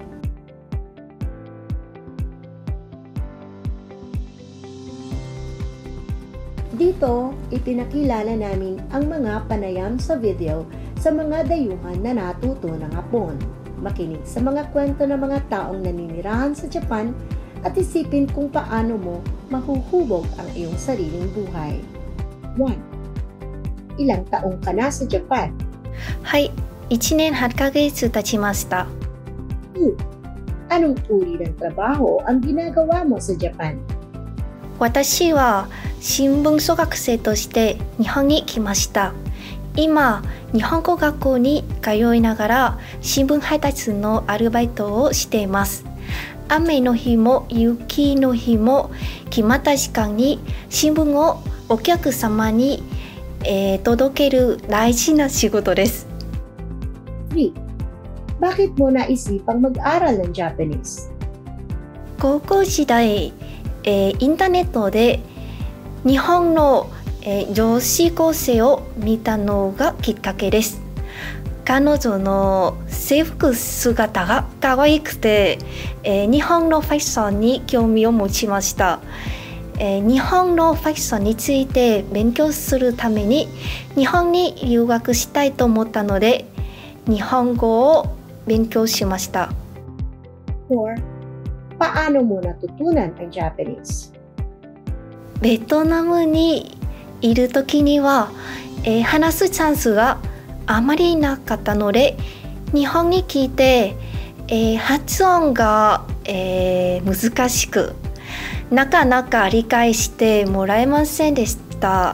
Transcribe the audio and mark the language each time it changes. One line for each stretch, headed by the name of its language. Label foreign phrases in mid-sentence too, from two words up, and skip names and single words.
Filipino: Dito, ipinakilala namin ang mga panayam sa video sa mga dayuhan na natuto ng Hapon. Makinig sa mga kwento ng mga taong naninirahan sa Japan at isipin kung paano mo mahuhubog ang iyong sariling buhay. 1. Ilang taong ka na sa Japan?
Japanese: はい、1年8ヶ月経ちました。
Filipino: 2. Anong uri ng trabaho ang ginagawa mo sa Japan?
Japanese: 私は新聞小学生として日本に来ました。今、日本語学校に通いながら新聞配達のアルバイトをしています。雨の日も雪の日も決まった時間に新聞をお客様に、届ける大事な仕事です。
Filipino: 3. Bakit mo naisipang mag-aral ng Japanese?
Japanese: 高校時代、インターネットで日本の、女子高生を見たのがきっかけです。彼女の制服姿が可愛くて、日本のファッションに興味を持ちました。日本のファッションについて勉強するために日本に留学したいと思ったので、日本語を勉強しました。
Filipino: 4. Paano mo natutunan ang Japanese?
Japanese: ベトナムにいる時には、話すチャンスがあまりなかったので、日本に来て、発音が、難しく、なかなか理解してもらえませんでした。